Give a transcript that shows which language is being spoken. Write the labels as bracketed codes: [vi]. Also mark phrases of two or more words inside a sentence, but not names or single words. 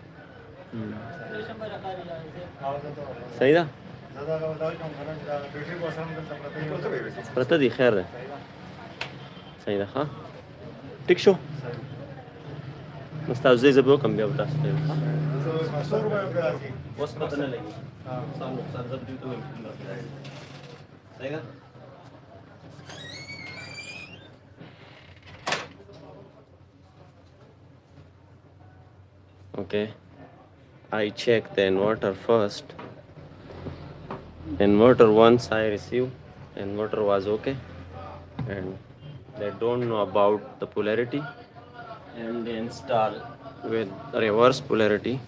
[ps] صحیح ده پرته دی خیر ده صحیح ده ها ټیک شو مستاو زه به وکم بیا تاسو ته اوس پته نه لګي سم نقصان زه دې ته ویم صحیح ده [en] okay I check the inverter first. Inverter once I received, inverter was okay, and they don't know about the polarity, and they install with reverse polarity.